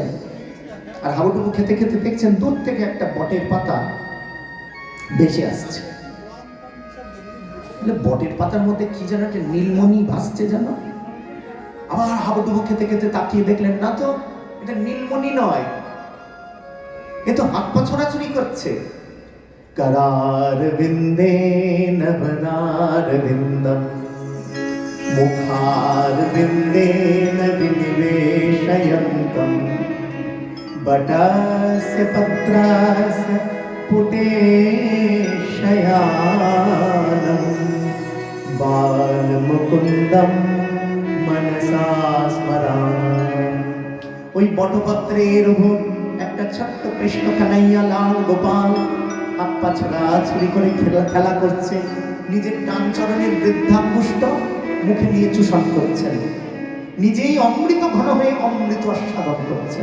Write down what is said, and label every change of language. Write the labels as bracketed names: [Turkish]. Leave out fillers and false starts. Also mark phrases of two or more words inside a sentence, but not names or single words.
[Bangla] আর হাবুডুবু খেতে খেতে দেখছেন দূর থেকে একটা বটের পাতা ভেসে আসছে। বটের পাতার মধ্যে কি যেন একটা নীলমণি ভাসছে যেন। আবার হাবুডুবু খেতে খেতে তাকিয়ে দেখলেন, না তো, এটা নীলমণি নয়, এ তো হাত পা ছোড়াছুড়ি করছে। [Sanskrit] करार विंदेन वनार विंदम मुखार विंदेन विनिवेशयन्तम बटास्य पत्रास्य पुटेशयानम बालमुकुंदम मनसा स्मरामि। [Bangla] ওই বটপত্রের উপর একটা ছোট্ট কৃষ্ণ কানাইয়া লাল গোপাল হাত পা ছড়াছড়ি করে খেলা করছে। নিজের ডান চরণের বৃদ্ধাঙ্গুষ্ঠ মুখে নিয়ে চূষণ করছেন। নিজেই অমৃত ঘন হয়ে অমৃত আস্বাদন করছেন।